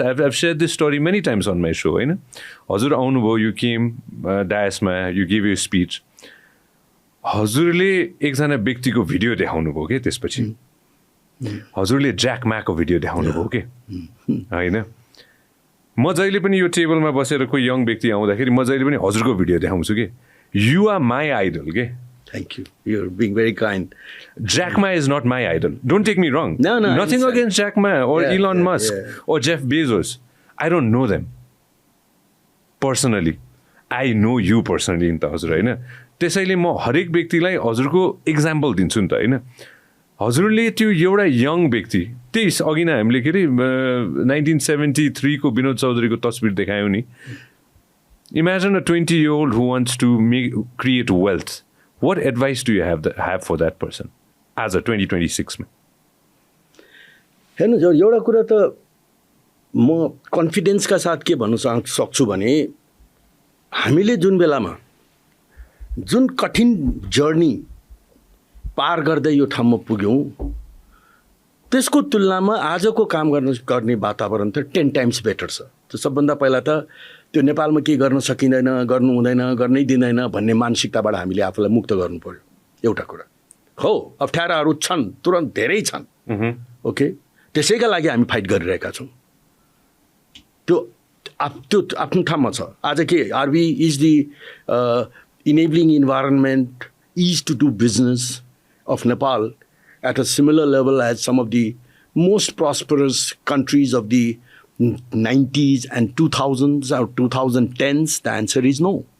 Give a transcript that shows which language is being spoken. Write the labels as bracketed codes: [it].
[en] I've shared this story many times on my show [ne] होइन। हजुर आउनुभयो, [en] you came [ne] डायसमा, [en] you gave your speech। [ne] हजुरले एकजना व्यक्तिको भिडियो देखाउनु भयो कि त्यसपछि हजुरले ज्याक माको भिडियो देखाउनु भयो कि होइन। म जहिले पनि यो टेबलमा बसेर कोही यङ व्यक्ति आउँदाखेरि म जहिले पनि हजुरको भिडियो देखाउँछु कि [en] you are my idol [ne] के। [en] Thank you. You're being very kind. Jack Ma is not my idol. Don't take me wrong. No. Nothing against Jack Ma or Elon Musk or Jeff Bezos. I don't know them personally. I know you personally [ne] नि त हजुर होइन। त्यसैले म हरेक व्यक्तिलाई हजुरको example दिन्छु नि त होइन। हजुरले त्यो एउटा यङ व्यक्ति त्यही अघि नै हामीले के अरे 1973 को विनोद चौधरीको तस्बिर देखायौँ नि. [en] Imagine a 20-year-old who wants to create wealth. What advice do you have for that person as a 2026 मा? [ne] हेर्नु जो एउटा कुरा त म कन्फिडेन्सका साथ के भन्न सक्छु भने हामीले जुन बेलामा जुन कठिन जर्नी पार गर्दै यो ठाउँमा पुग्यौँ त्यसको तुलनामा आजको काम गर्ने वातावरण त [en] 10 times better [ne] छ. त्यो सबभन्दा पहिला त त्यो नेपालमा के गर्न सकिँदैन, गर्नु हुँदैन, गर्नै दिँदैन भन्ने मानसिकताबाट हामीले आफूलाई मुक्त गर्नु पर्यो. एउटा कुरा हो, अप्ठ्याराहरू छन्, तुरन्त धेरै छन्. ओके, त्यसैका लागि हामी फाइट गरिरहेका छौँ. त्यो आफ्नो ठाउँमा छ. [en] आज के are we is the enabling environment is to do business of Nepal at a similar level as some of the most prosperous countries of the 90s and 2000s or 2010s? The answer is no.